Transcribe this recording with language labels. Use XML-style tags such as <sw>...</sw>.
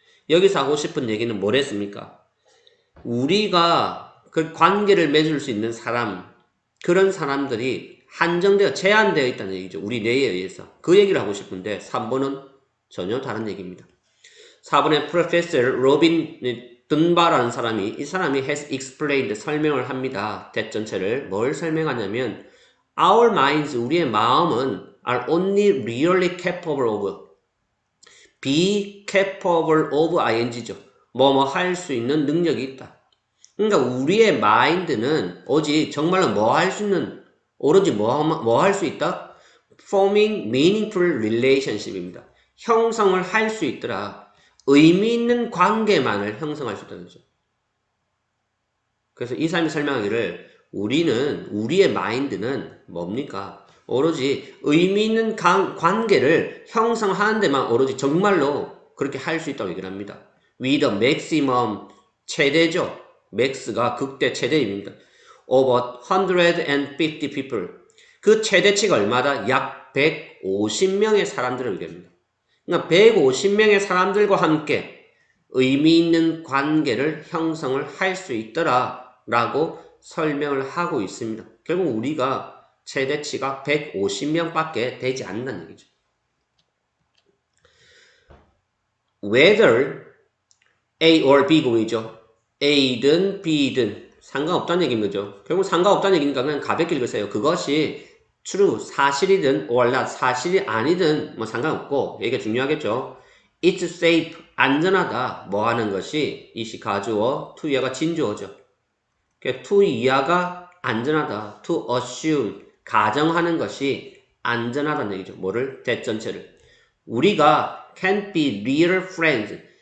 <ko>여기서 하고 싶은 얘기는 뭐랬습니까? 우리가 그 관계를 맺을 수 있는 사람, 그런 사람들이 한정되어, 제한되어 있다는 얘기죠. 우리 뇌에 의해서. 그 얘기를 하고 싶은데 3번은 전혀 다른 얘기입니다. 4번에 Professor Robin 든바라는 사람이, 이 사람이</ko> <en>has explained,</en> <ko>설명을 합니다. 대전체를. 뭘 설명하냐면</ko> <en>Our minds,</en> <ko>우리의 마음은</ko> <en>are only really capable of, be capable of ing</en> <ko>죠. 뭐뭐 할 수 있는 능력이 있다. 그러니까 우리의 마인드는 오직 정말로 뭐 할 수 있는, 오로지 뭐 할 수 있다?</ko> <en>forming meaningful relationship</en> <ko>입니다. 형성을 할 수 있더라. 의미 있는 관계만을 형성할 수 있다는 거죠. 그래서 이 사람이 설명하기를 우리의 마인드는 뭡니까? 오로지 의미 있는 관계를 형성하는 데만 오로지 정말로 그렇게 할 수 있다고 얘기를 합니다.</ko> <en>with a maximum,</en> <ko>최대죠. max가 극대 최대입니다.</ko> <en>over 150 people.</en> <ko>그 최대치가 얼마다? 약 150명의 사람들을 얘기합니다. 그러니까 150명의 사람들과 함께 의미 있는 관계를 형성을 할 수 있더라 라고 설명을 하고 있습니다. 결국 우리가 최대치가 150명밖에 되지 않는다는 얘기죠.</ko> <en>Whether A or B 공이죠.</en> <ko>A든 B든 상관없다는 얘기인 거죠. 결국 상관없다는 얘기니까 그냥 가볍게 읽으세요. 그것이 true, 사실이든</ko> <en>or not,</en> <ko>사실이 아니든 뭐 상관없고 얘기가 중요하겠죠.</ko> <en>It's safe,</en> <ko>안전하다. 뭐 하는 것이 이시 가주어, to 이하가 진주어죠. to 이하가 안전하다.</ko> <en>to assume,</en> <ko>가정하는 것이 안전하다는 얘기죠. 뭐를? 대전체를. 우리가</ko> <en>can't be real friends.</en>